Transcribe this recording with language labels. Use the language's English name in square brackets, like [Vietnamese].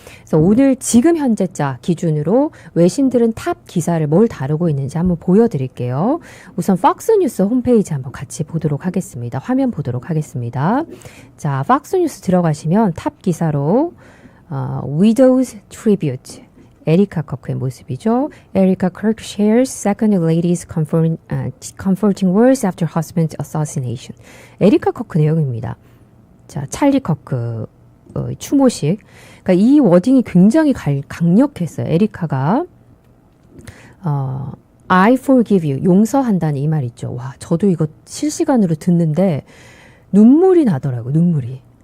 [Korean] 그래서 오늘 지금 현재자 기준으로 외신들은 탑 기사를 뭘 다루고 있는지 한번 보여드릴게요. 우선 팍스뉴스 홈페이지 한번 같이 보도록 하겠습니다. 화면 보도록 하겠습니다. 자, 팍스뉴스 들어가시면 탑 기사로 [English] Widow's Tribute, [Korean] 에리카 커크의 모습이죠. [English] 에리카 커크 shares second lady's comforting words after husband's assassination. [Korean] 에리카 커크 내용입니다. 자, 찰리 커크 추모식. 그러니까 이 워딩이 굉장히 강력했어요. 에리카가 [English] I forgive you, [Korean] 용서한다는 이 말 있죠. 와, 저도 이거 실시간으로 듣는데 눈물이 나더라고요. 눈물이.